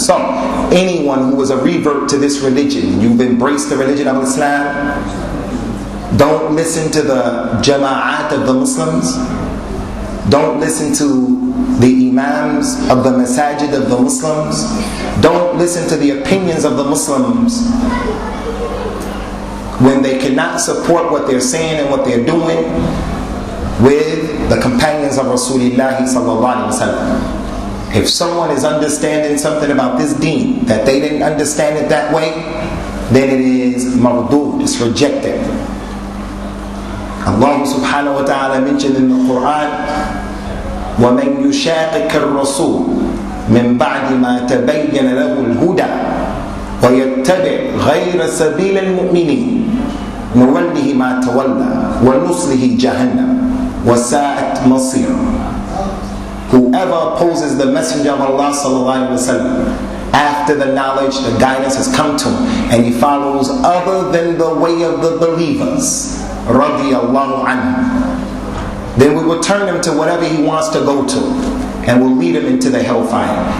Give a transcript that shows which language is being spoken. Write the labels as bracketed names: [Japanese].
[English] So anyone who is a revert to this religion, you've embraced the religion of Islam, don't listen to the jama'at of the Muslims, don't listen to the imams of the Masjid of the Muslims, don't listen to the opinions of the Muslims when they cannot support what they're saying and what they're doing with the companions of Rasulullah sallallahu alaihi wasallam. If someone is understanding something about this deen that they didn't understand it that way, then it is mardud, it's rejected. Allah subhanahu wa ta'ala mentioned in the Quran, [Arabic] وَمَنْ يُشَاقِكَ الرَّسُولِ مِنْ بَعْدِ مَا تَبَيَّنَ لَهُ الْهُدَى وَيَتَّبِعْ غَيْرَ سَبِيلِ الْمُؤْمِنِينَ نُوَلِّهِ مَا تَوَلَّى وَنُصْلِهِ جَهَنَّمَ وَسَاءَتْ مَصِيرًا. [English] Whoever opposes the Messenger of Allah sallallahu alaihi wasallam after the knowledge, the guidance has come to him, and he follows other than the way of the believers, radiyallahu anhu, then we will turn him to whatever he wants to go to, and will lead him into the hellfire.